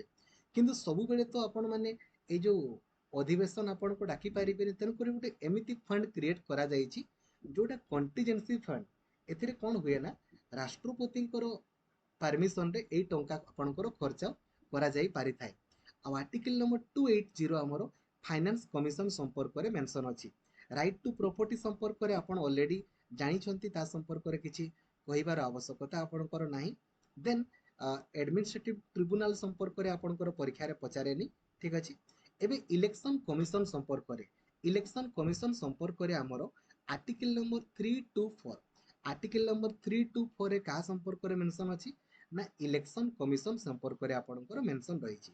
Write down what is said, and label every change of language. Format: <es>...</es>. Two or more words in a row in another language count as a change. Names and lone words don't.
<or>କିନ୍ତୁ ସବୁ ବେଳେ ତ ଆପଣ ମାନେ ଏ ଯୋ ଅଧିବେଶନ ଆପଣଙ୍କୁ ଡାକି ପାରିବେ ତେଣୁ କରି ଗୋଟେ ଏମିତି</or> <en>fund create</en> <or>କରା ଯାଇଛି ଯୋଉଟା</or> <en>contingency fund.</en> <or>ଏଥିରେ କଣ ହୁଏ ନା ରାଷ୍ଟ୍ରପତିଙ୍କର ପରମିସନ ରେ ଏ ଟଙ୍କା ଆପଣଙ୍କର ଖର୍ଚ୍ଚ କରା ଯାଇ ପାରି ଥାଏ। ଆ</or> <en>Article number 280</en> <or>ଆମର</or> <en>Finance Commission</en> <or>ସମ୍ପର୍କ ରେ ମେନସନ ଅଛି।</or> <en>Right to Property</en> <or>ସମ୍ପର୍କ ରେ ଆପଣ ଅଲରେଡି ଜାଣି ଛନ୍ତି ତ ସମ୍ପର୍କ ରେ କିଛି କହିବାର ଆବଶ୍ୟକତା ଆପଣଙ୍କର ନାହିଁ।</or> <en>then Administrative Tribunal</en> <or>ସମ୍ପର୍କ ରେ ଆପଣଙ୍କର ପରୀକ୍ଷା ରେ ପଚାରେନି। ଠିକ ଅଛି। ଏବେ</or> <en>Election Commission</en> <or>ସମ୍ପର୍କ ରେ</or> <en>Election Commission</en> <or>ସମ୍ପର୍କ ରେ ଆମର</or> <en>Article number 324 Article number 324</en> <or>ରେ କ'ଣ ସମ୍ପର୍କ ରେ ମେନସନ ଅଛି ନା</or> <en>Election Commission</en> <or>ସମ୍ପର୍କ ରେ ଆପଣଙ୍କର ମେନସନ ରହିଛି।</or>